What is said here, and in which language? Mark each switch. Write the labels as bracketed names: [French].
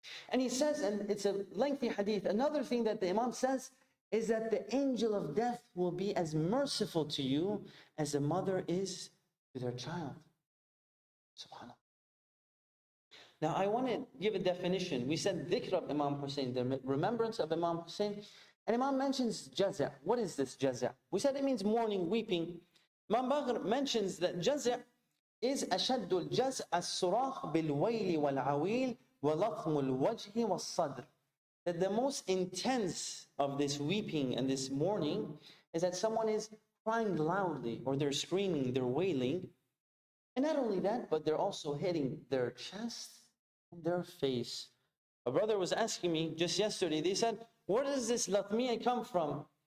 [English] And he says, and it's a lengthy hadith, another thing that the Imam says is that the angel of death will be as merciful to you as a mother is to their child. SubhanAllah. Now I want to give a definition. We said dhikr of Imam Hussein, the remembrance of Imam Hussein. And Imam mentions jaza'. What is this jaza'? We said it means mourning, weeping. Imam Baqir mentions that jaza' is [Arabic] أشد الجزء الصراخ بالويل والعويل ولطم الوجه والصدر. [English] That the most intense of this weeping and this mourning is that someone is crying loudly, or they're screaming, they're wailing. And not only that, but they're also hitting their chest and their face. A brother was asking me just yesterday, they said, where does this latmiya come from?